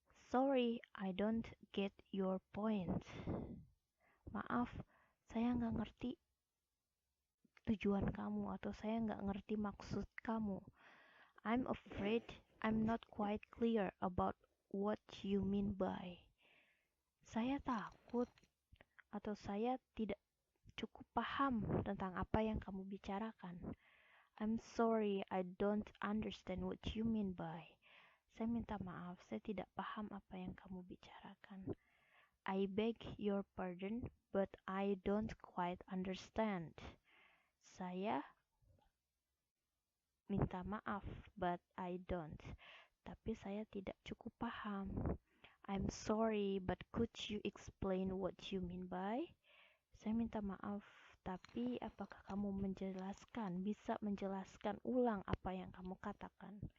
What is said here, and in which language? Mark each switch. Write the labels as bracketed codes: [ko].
[en] Sorry, I don't get your point. [id] Maaf, saya nggak ngerti tujuan kamu atau saya nggak ngerti maksud kamu. [en] I'm afraid I'm not quite clear about what you mean by. [id] Saya takut atau saya tidak cukup paham tentang apa yang kamu bicarakan. [en] I'm sorry, I don't understand what you mean by. [id] Saya minta maaf, saya tidak paham apa yang kamu bicarakan. [en] I beg your pardon, but I don't quite understand. [id] Saya minta maaf, [en] but I don't. [id] Tapi saya tidak cukup paham. [en] I'm sorry, but could you explain what you mean by? [id] Saya minta maaf, tapi apakah kamu bisa menjelaskan ulang apa yang kamu katakan?